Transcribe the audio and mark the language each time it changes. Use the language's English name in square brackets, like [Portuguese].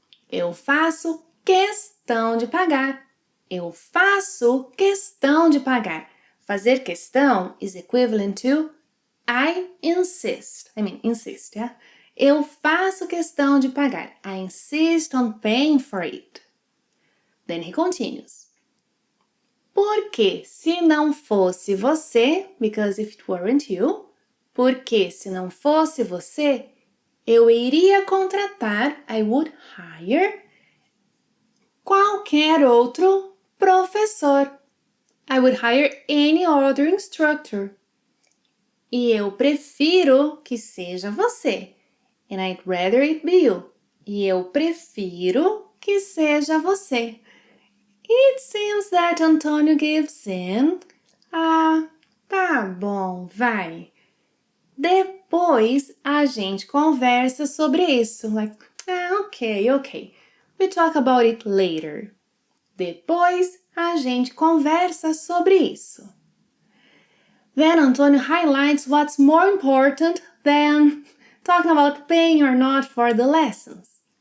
[Portuguese] Eu faço questão de pagar. Eu faço questão de pagar. [English] Fazer questão is equivalent to I insist. Insist, yeah? [Portuguese] Eu faço questão de pagar. [English] I insist on paying for it. Then he continues. [Portuguese] Porque se não fosse você, [English] because if it weren't you, [Portuguese] porque se não fosse você, eu iria contratar, [English] I would hire, [Portuguese] qualquer outro professor. [English] I would hire any other instructor. [Portuguese] E eu prefiro que seja você. [English] And I'd rather it be you. [Portuguese] E eu prefiro que seja você. [English] It seems that Antonio gives in. [Portuguese] Tá bom, vai. Depois a gente conversa sobre isso. [English] Like, ok. We talk about it later. [Portuguese] Depois a gente conversa sobre isso. [English] Then Antonio highlights what's more important than talking about paying or not for the lessons.